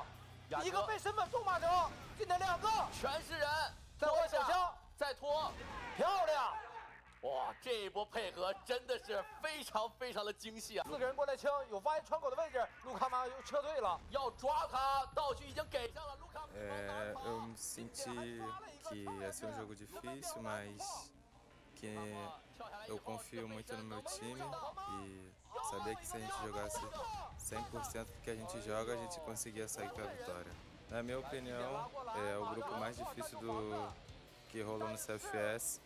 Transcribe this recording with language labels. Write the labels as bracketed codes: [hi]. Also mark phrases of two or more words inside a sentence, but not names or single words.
[zh] 一个背身稳住马哲，进来2个，全是人，再换手枪，再拖，漂亮！哇，这一波配合真的是非常的精细啊！4个人过来清，有发现窗口的位置，卢卡马又撤退了，要抓他，道具已经给上了，卢卡马。 [pt] Eu me senti que ia ser jogo difícil, mas que eu confio muito no meu time e sabia que se a gente jogasse 100% do que a gente joga, a gente conseguia sair com a vitória. Na minha opinião, é o grupo mais difícil que rolou no CFS.